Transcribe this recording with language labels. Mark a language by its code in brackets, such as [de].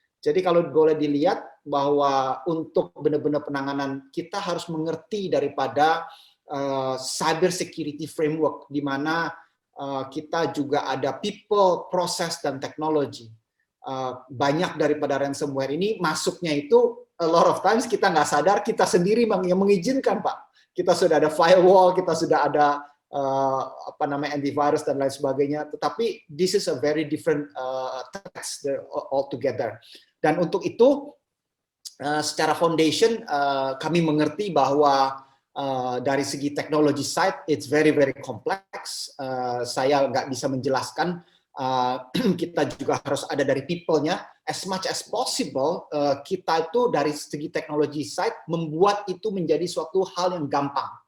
[id] Jadi kalau boleh dilihat bahwa untuk benar-benar penanganan kita harus mengerti daripada cyber security framework, di mana kita juga ada people, process, dan teknologi. Banyak daripada ransomware ini masuknya itu [en] a lot of times [id] kita nggak sadar, kita sendiri yang mengizinkan Pak. Kita sudah ada firewall, kita sudah ada antivirus dan lain sebagainya. Tetapi [en] this is a very different text altogether. [id] Dan untuk itu secara foundation kami mengerti bahwa dari segi teknologi [en] side it's very complex. [id] Saya nggak bisa menjelaskan. Kita juga harus ada dari people-nya. [en] As much as possible, [id] kita itu dari segi teknologi side membuat itu menjadi suatu hal yang gampang.